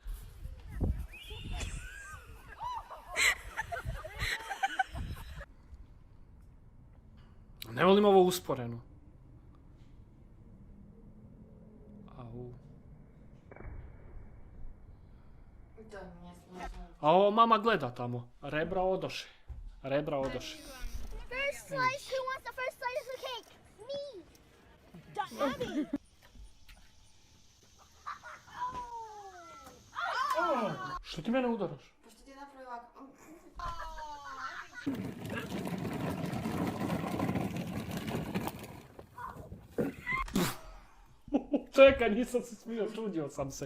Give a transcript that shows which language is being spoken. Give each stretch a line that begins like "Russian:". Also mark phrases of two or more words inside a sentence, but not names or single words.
Croatian: Ne volim ovo usporeno. Au. A ovo mama gleda tamo. Rebra odoše. Rebra odoše.
English: First slice, who wants the first slice of cake? Me! Daddy!
Croatian: Što ti mene udaraš? Pošto ti je napravio ovako... Čekaj, nisam se smio, čudio sam se.